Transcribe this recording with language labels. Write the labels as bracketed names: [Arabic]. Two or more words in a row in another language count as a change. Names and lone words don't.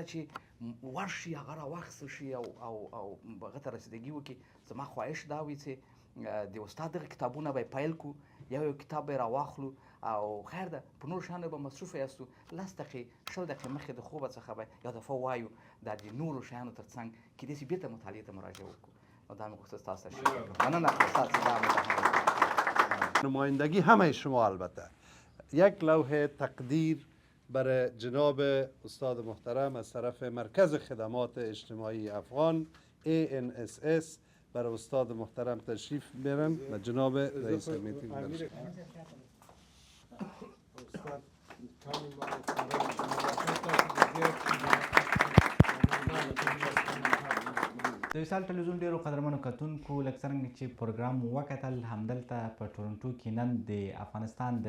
[Pashto] چې ورشي هغه راواخیستل شي او هغه ته رسیدګي وکړي زما خواهش دا وي چې د استاد دغه کتابونه به یې پیل کړو یو کتاب به یې راواخلو او خیر ده په نورو شیانو به مصروفه یاستو 10 دقیقې 20 دقیقې مخکې د خوبه څخه به یو دفعه وایو دا د نورو شیانو تر څنګ کیدای شي بېرته مطالعې ته مراجعه وکړو نو دا مې غوښتل ستاسو ته شکر وکړم مننه استاد چې دا مزاحمت [Persian] نمایندگی همه شما البته یک لوحه تقدیر برای جناب استاد محترم از طرف مرکز خدمات اجتماعی افغان ANSS برای استاد محترم تشریف بیارن و جناب رئیس میتینگ [Pashto] د وصال ټلویزیون ډیرو قدرمنو کتونکو لکه څرنګه چې پروګرام وکتل همدلته په ټورنټو کې نن د افغانستان د